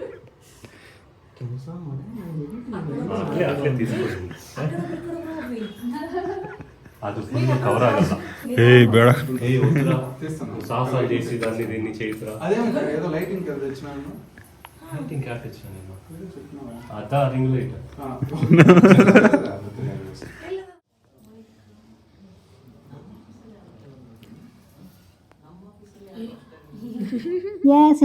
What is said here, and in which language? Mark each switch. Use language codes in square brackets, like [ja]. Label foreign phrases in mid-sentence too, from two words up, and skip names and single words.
[kn] ಕೆಲಸ [te] అది [en] full cover [te] ಆಗಲ್ಲ. [kn] ಬೇಡ [te] సాహస చేసి దాన్ని దీన్ని చేయిరా. ఏదో లైటింగ్ కదా తెచ్చినాను. [en] lighting kit [te] తెచ్చినా నేను. అదా [en] ring light. [te] యెస్.